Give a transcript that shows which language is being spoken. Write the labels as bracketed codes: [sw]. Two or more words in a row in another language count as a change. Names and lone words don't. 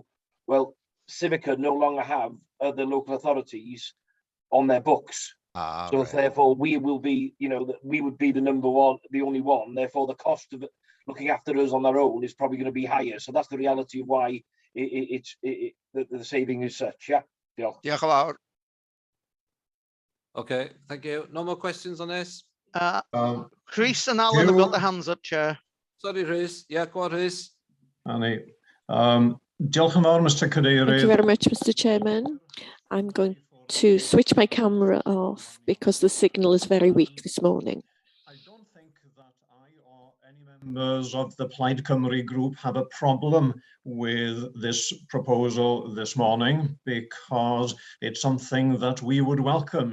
[en] Well, Civica no longer have the local authorities on their books. So therefore, we will be, you know, that we would be the number one, the only one. Therefore, the cost of looking after us on their own is probably going to be higher. So that's the reality of why the saving is such. Yeah. [cy] Diolch yn fawr. [en] Okay, thank you. No more questions on this? Chris and Alan have got their hands up, Chair. Sorry, Rhys. Yeah, go on, Rhys. [cy] Annie. Diolch yn fawr, Mr. Cadeirydd. [en] Thank you very much, Mr. Chairman. I'm going to switch my camera off because the signal is very weak this morning. I don't think that I or any members of the Plaid Cymru group have a problem with this proposal this morning, because it's something that we would welcome.